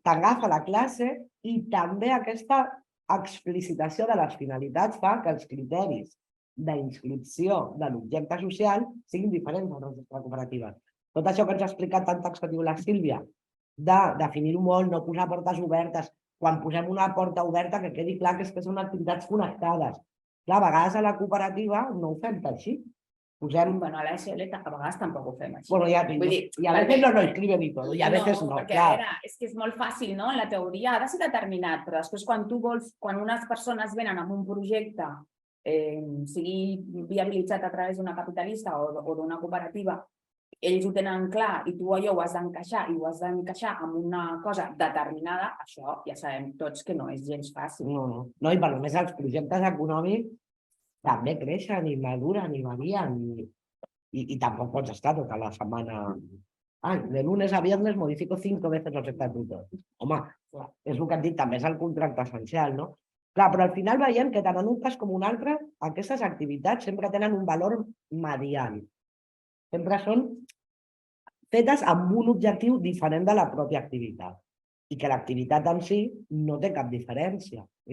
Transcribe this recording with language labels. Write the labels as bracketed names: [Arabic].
[Catalan] T'agafa la classe i també aquesta explicitació de les finalitats fa que els criteris d'inscripció de l'objecte social siguin diferents a les nostres cooperatives. Tot això que ens ha explicat tan taxatiu la Sílvia, de definir-ho molt, no posar portes obertes, quan posem una porta oberta que quedi clar que són activitats connectades. Clar, a vegades a la cooperativa no ho fem així. Bueno, a la SL a vegades tampoc ho fem així. [Spanish] Bueno, y a veces no lo escriben y todo, y a veces no. [Catalan] És que és molt fàcil, no? En la teoria ha de ser determinat, però després quan unes persones venen amb un projecte, sigui viabilitzat a través d'una capitalista o d'una cooperativa, ells ho tenen clar i tu allò ho has d'encaixar i ho has d'encaixar amb una cosa determinada, això ja sabem tots que no és gens fàcil. No, i per només els projectes econòmics també creixen i maduren i varien i tampoc pots estar tota la setmana. [Spanish] De lunes a viernes modifico 5 veces los estatutos. [Catalan] Home, és el que et dic, també és el contracte essencial, no? Clar, però al final veiem que tant en un cas com un altre, aquestes activitats sempre tenen un valor mediant. Sempre són fetes amb un objectiu diferent de la pròpia activitat i que l'activitat en si no té cap diferència.